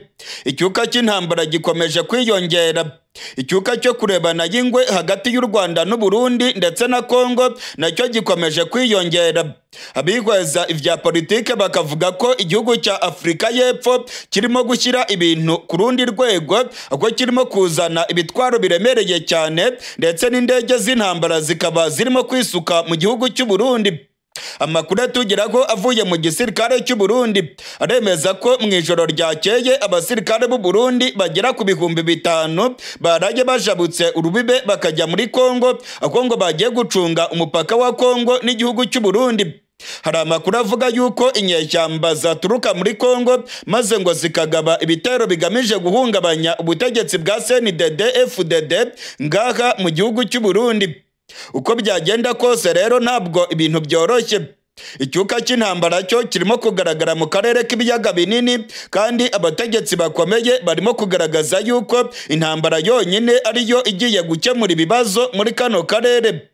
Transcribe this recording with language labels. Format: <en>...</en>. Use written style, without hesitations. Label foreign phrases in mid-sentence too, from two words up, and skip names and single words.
<rw>Icyuka cy'intambara gikomeje kwiyongera. Icyuka cyo kurebana y'ingwe hagati y'u Rwanda n'u Burundi ndetse na Congo nacyo gikomeje kwiyongera. Abihweza ivya politike bakavuga ko igihugu cya Afurika y'Epfo kirimo gushyira ibintu ku rundi rwego, aho kirimo kuzana ibitwaro biremereye cyane, ndetse n'indege z'intambara zikaba zirimo kwisuka mu gihugu cy'u Burundi. Amakuru atugeraho avuye mu gisirikare cy'u Burundi aremeza ko mu ijoro ryakeye abasirikare b'u Burundi bagera ku 5,000 baraje bajabutse urubibe bakajya muri Congo, aho ngo bagiye gucunga umupaka wa Congo n'igihugu cy'u Burundi. Hari amakuru avuga yuko inyeshyamba zaturuka muri Congo maze ngo zikagaba ibitero bigamije guhungabanya ubutegetsi bwa CNDD-FDD ngaha mu gihugu cy'u Burundi. Uko byagenda kose rero ntabwo ibintu byoroshye. Icyuka cy'intambara cyo kirimo kugaragara mu karere k'ibiyaga binini, kandi abategetsi bakomeye barimo kugaragaza yuko intambara yonyine ariyo igiye gukemura ibibazo muri kano karere.</rw>